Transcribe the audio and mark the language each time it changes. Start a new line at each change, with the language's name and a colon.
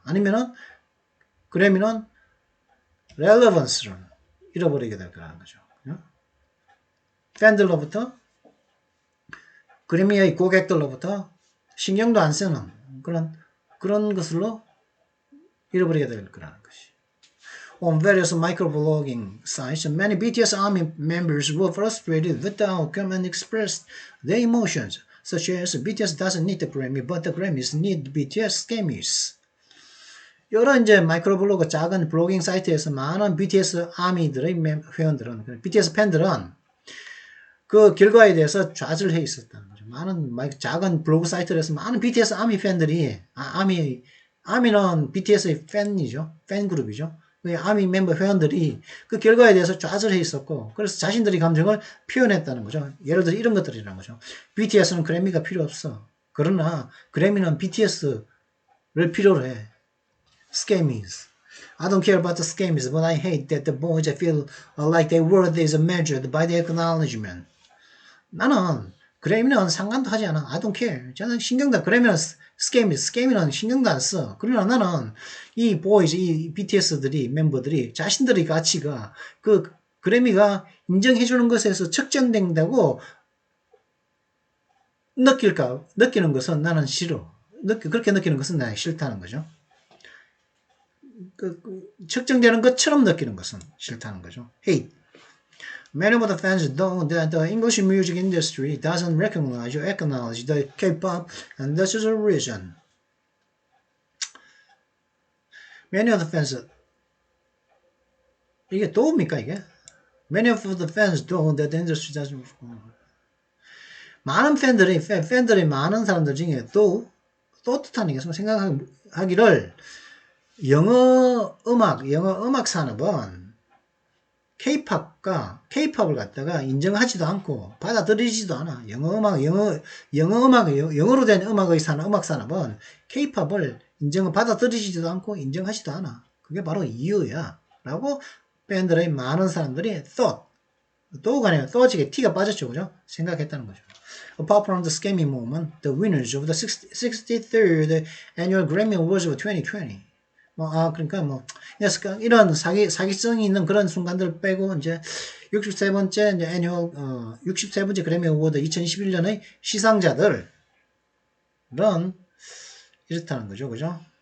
Korean: 아니면은 그래미는 relevance를 잃어버리게 될 거라는 거죠. 팬들로부터 그래미의 고객들로부터 신경도 안 쓰는 그런 것으로 잃어버리게 될 거라는 것이.
English: On various microblogging sites, many BTS ARMY members were frustrated with the outcome and expressed their emotions, such as BTS doesn't need the Grammy, but the Grammys need BTS Grammys.
Korean: 여러 이제 마이크로블로그 작은 블로깅 사이트에서 많은 BTS 아미들의 회원들은, BTS 팬들은 그 결과에 대해서 좌절해 있었다는 거죠. 많은 작은 블로그 사이트에서 많은 BTS 아미 팬들이, 아미는 BTS의 팬이죠. 팬 그룹이죠. 아미 멤버 회원들이 그 결과에 대해서 좌절해 있었고, 그래서 자신들의 감정을 표현했다는 거죠. 예를 들어 이런 것들이라는 거죠. BTS는 그래미가 필요 없어. 그러나 그래미는 BTS를 필요로 해.
English: Scamies. I don't care about the scamies, but I hate that the boys feel like their worth is measured by the acknowledgement.
Korean: 나는 그래미는 상관도 하지 않아.
English: I don't care.
Korean: 저는 신경도 안 그래미는 스케미는 신경도 안 써. 그러나 나는 이 보이즈, 이 BTS들이 멤버들이 자신들의 가치가 그 그래미가 인정해주는 것에서 측정된다고 느끼는 것은 나는 싫어. 그렇게 느끼는 것은 나는 싫다는 거죠. 측정되는 것처럼 느끼는 것은 싫다는 거죠.
English: Hate. Many of the fans know that the English music industry doesn't recognize or acknowledge the K-pop, and this is a reason. Many of the fans,
Korean: 이게 또입니까 이게?
English: Many of the fans know that the industry doesn't.
Korean: 많은 팬들이 많은 사람들 중에 또 뜻하는 게 생각하기를 영어 음악 산업은 K-팝을 갖다가 인정하지도 않고 받아들이지도 않아. 영어로 된 음악 산업은 K-팝을 받아들이지도 않고 인정하지도 않아. 그게 바로 이유야. 라고 팬들의 많은 사람들이 thought가 아니라 thought이 T가 빠졌죠. 그죠? 생각했다는 거죠.
English: Apart from the scamming movement, the winners of the 63rd annual Grammy Awards of 2020.
Korean: 그러니까 이런 사기성이 있는 그런 순간들 빼고 이제 63번째 이제 애니얼 63번째 그래미 어워드 2021년의 시상자들은 이렇다는 거죠. 그죠?